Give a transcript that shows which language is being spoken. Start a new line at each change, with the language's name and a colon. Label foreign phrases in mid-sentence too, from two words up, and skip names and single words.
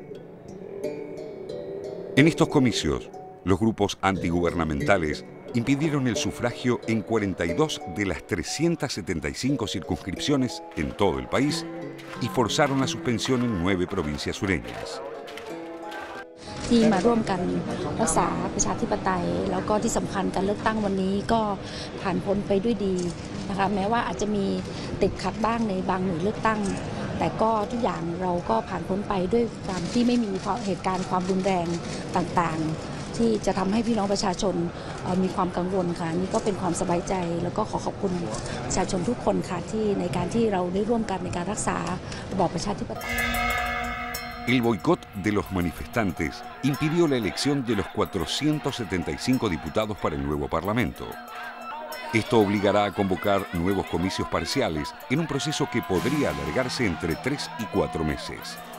Spanish: En estos comicios, los grupos antigubernamentales impidieron el sufragio en 42 de las 375 circunscripciones en todo el país y forzaron la suspensión en 9 provincias sureñas.
Thai: ที่มาร่วมกันรักษาประชาธิปไตยแล้วก็ที่สำคัญการเลือกตั้งวันนี้ก็ผ่านพ้นไปด้วยดีนะคะแม้ว่าอาจจะมีติดขัดบ้างในบางหน่วยเลือกตั้งแต่ก็ทุกอย่างเราก็ผ่านพ้นไปด้วยการที่ไม่มีเหตุการณ์ความรุนแรงต่างๆที่จะทำให้พี่น้องประชาชนมีความกังวลค่ะนี่ก็เป็นความสบายใจแล้วก็ขอขอบคุณประชาชนทุกคนค่ะที่ในการที่เราได้ร่วมกันในการรักษาระบอบประชาธิปไตย
Spanish: El boicot de los manifestantes impidió la elección de los 475 diputados para el nuevo Parlamento. Esto obligará a convocar nuevos comicios parciales en un proceso que podría alargarse entre 3 y 4 meses.